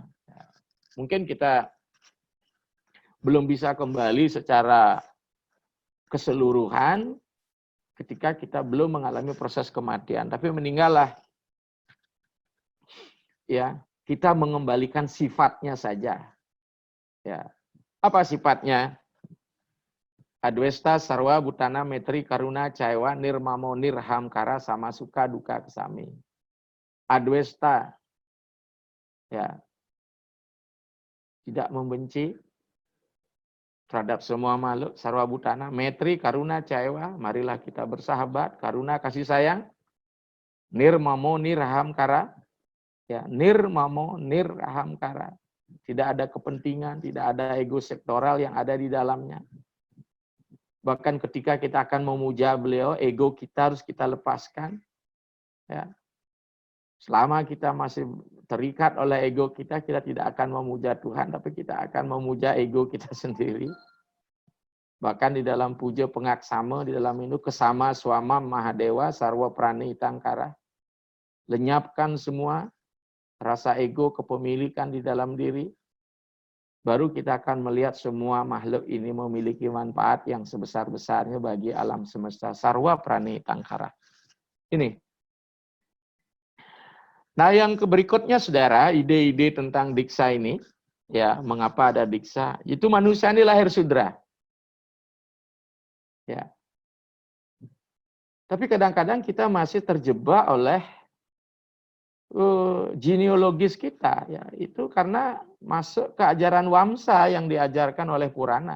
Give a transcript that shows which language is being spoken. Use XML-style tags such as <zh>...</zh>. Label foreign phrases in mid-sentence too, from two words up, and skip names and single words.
<id>Mungkin kita belum bisa kembali secara keseluruhan ketika kita belum mengalami proses kematian. Tapi meninggallah. Ya, kita mengembalikan sifatnya saja. Ya. Apa sifatnya?</id> <sa>Adwesta sarwa butana metri karuna caiwa nirmamo nirhamkara sama suka duka kesami.</sa> <id>Adwesta, ya, tidak membenci terhadap semua makhluk,</id> <sa>sarwa butana, metri karuna caiwa,</sa> <id>marilah kita bersahabat, karuna kasih sayang,</id> <sa>nirmamo nirhamkara, ya, nirmamo nirhamkara.</sa> <id>Tidak ada kepentingan, tidak ada ego sektoral yang ada di dalamnya. Bahkan ketika kita akan memuja beliau, ego kita harus kita lepaskan. Ya. Selama kita masih terikat oleh ego kita, kita tidak akan memuja Tuhan, tapi kita akan memuja ego kita sendiri. Bahkan di dalam puja pengaksama, di dalam itu</id> <sa>kesama swama mahadewa sarwa prani tangkara.</sa> <id>Lenyapkan semua rasa ego kepemilikan di dalam diri. Baru kita akan melihat semua makhluk ini memiliki manfaat yang sebesar-besarnya bagi alam semesta.</id> <sa>Sarwa prani tangkara.</sa> <id>Ini. Nah, yang berikutnya, saudara, ide-ide tentang diksa ini, ya, mengapa ada diksa? Itu manusia ini lahir sudra. Ya. Tapi kadang-kadang kita masih terjebak oleh genealogis kita, ya, itu karena masuk ke ajaran Wamsa yang diajarkan oleh Purana.</id>